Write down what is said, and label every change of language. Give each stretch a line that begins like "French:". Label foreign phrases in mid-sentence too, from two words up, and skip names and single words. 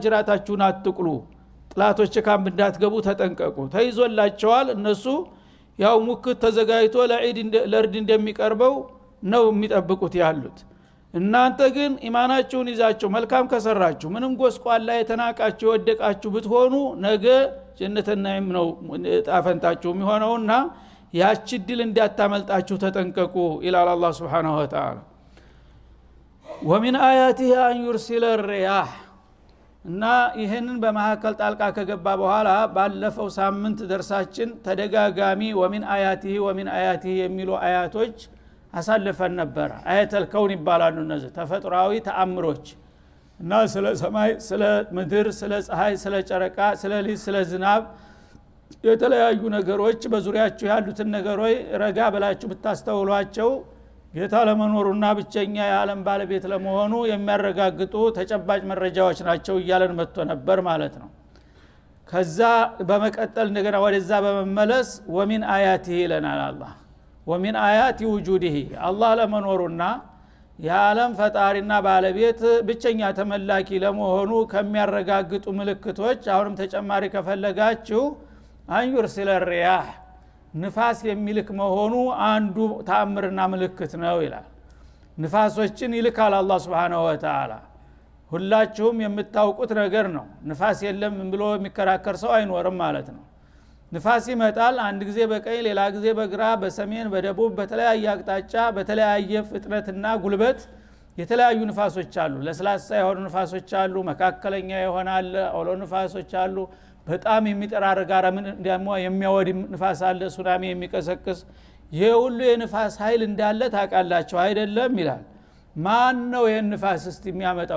Amharic: ጅራታችሁን አትቅሉ፣ ጥላቶች ካምፕ እንዳትገቡ ተጠንቀቁ። ተይዞላቸዋል። እነሱ ያው ሙክት ተዘጋጅቶ ለዒድ እንደሚቀርበው ነው የሚጠብቁት ያሉት። እናንተ ግን ኢማናችሁን ይዛችሁ መልካም ከሰራችሁ ምንም ጎስቋላ የተናቃችሁ የወደቃችሁ ብትሆኑ ነገ
Arabic: جنة نعيم
Amharic: ነው ጣፈንታችሁ የሚሆነውና ያቺ ድል እንዳታመልጣችሁ ተጠንቀቁ ይላል አላህ
Arabic: سبحانه وتعالى። ومن آياته أن يرسل الرياح
Amharic: እና ይሄንን በመሐከል ጣልቃ ከገባ በኋላ ባለፈው ሳምንት ደርሳችን ተደጋጋሚ
Arabic: ومن آياته
Amharic: የሚሉ አያቶች አሳልፈን ነበር።
Arabic: آيات الكون
Amharic: ይባላሉ እነዚህ ተፈጥሯዊ ተአምሮች እና ስለ ሰማይ፣ ስለ ምድር፣ ስለ ፀሐይ፣ ስለ ጨረቃ፣ ስለ ሊዝ፣ ስለ ዝናብ የተለያዩ ነገሮች በዙሪያችሁ ያሉትን ነገሮች ረጋ ብላችሁ ብታስተውሏቸው ጌታ ለመኖሩና ብቸኛ የዓለም ባለቤት ለመሆኑ የሚያረጋግጡ ተጨባጭ መረጃዎች ናቸው እያለን መጥቶ ነበር ማለት ነው። ከዛ በመቀጠል እንደገና ወደዛ በመመለስ
Arabic: ومن آياته
Amharic: ይለናል አላህ።
Arabic: ومن آيات وجوده
Amharic: አላህ ለመኖሩና የዓለም ፈጣሪና ባለቤት ብቸኛ ተመላኪ ለመሆኑ ከሚያረጋግጡ ምልክቶች አሁንም ተጨማሪ ከፈለጋችሁ
Arabic: أن يرسل الرياح
Amharic: ንፋስ የሚልክ መሆኑ አንዱ ተአምርና ምልክት ነው ይላል። ንፋሶችን ይልካል አላህ
Arabic: سبحانه وتعالى።
Amharic: ሁላችሁም የምታውቁት ነገር ነው። ንፋስ የለም ብሎ የሚከራከር ሰው አይኖርም ማለት ነው። ንፋስ ይመጣል አንድ ጊዜ በቀኝ ሌላ ጊዜ በግራ በሰሜን በደቡብ በተለያየ አቅጣጫ በተለያየ ፍጥነትና ጉልበት የተለያዩ ንፋሶች አሉ። ለስላሳ የሆኑ ንፋሶች አሉ፣ መካከለኛ ይሆናል አውሎ ንፋሶች አሉ፣ በጣም የሚጠራረግ አረምን ደግሞ የሚያወድም ንፋስ አለ፣ ሱናሚ የሚቀሰቅስ። ይሄ ሁሉ የንፋስ ኃይል እንዳለ ታውቃላችሁ አይደለም ይላል። ማን ነው ይሄን ንፋስ እስቲ የሚያመጣው?